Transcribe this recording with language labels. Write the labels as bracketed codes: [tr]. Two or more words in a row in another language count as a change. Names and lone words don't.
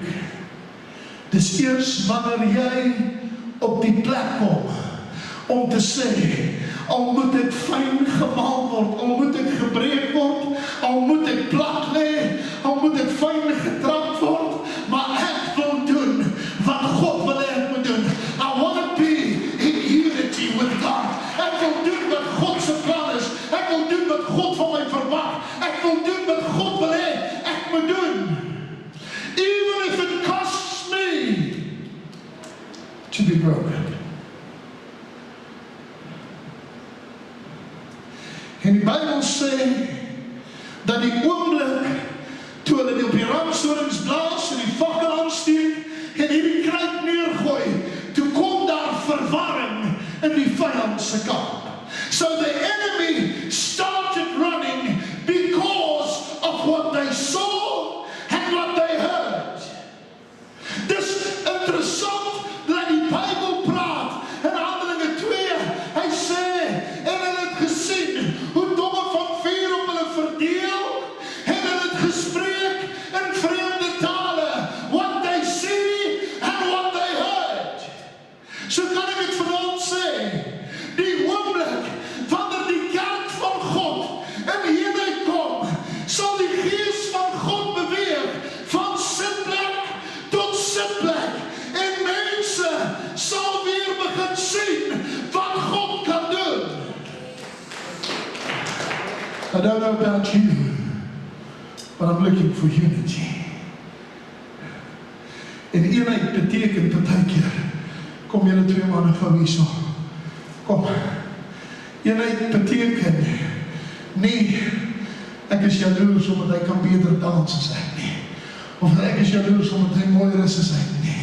[af] Dis eers wanneer jy op die plek kom om te sê, al moet ek fyn gemaal word, al moet ek gebreek word, al moet ek plat lê, al moet ek fyn getrap word, maar ek wil doen wat God wil hê ek moet doen. [en] I want to be in unity with God. [af] Ek wil doen wat God se plan is. Ek wil doen wat God van my verwag. Ek wil doen wat God wil hê ek moet doen. [en] Even if it costs me to be broken. [af] En die Bybel sê dat die oomblik toe hulle op die ramshorings blaas en die fakkel aansteek en hierdie kruik neergooi, toe kom daar verwarring in die vyand se kamp. [en] So the enemy started running because of what they saw and what they heard. [af] Dis interessant dat die Bybel praat in Handelinge 2. Hy sê, en hulle het gesien hoe domme van vuur op hulle verdeel, en hulle het gespreek in vreemde tale, [en] what they see and what they heard. [af] So kan ek het vanaand sê, die oomblik wanneer die kerk van God in eenheid kom, sal die gees van God beweeg van sitplek tot sitplek, en mense sal weer begin sien wat God kan doen. [en] I don't know about you, but I'm looking for unity. [af] En eenheid beteken partykeer Kom julle twee manne gou hierso. Kom. Eenheid beteken nie, ek is jaloers omdat hy kan beter dans as ek nie. Of ek is jaloers omdat hy mooier is as ek nie.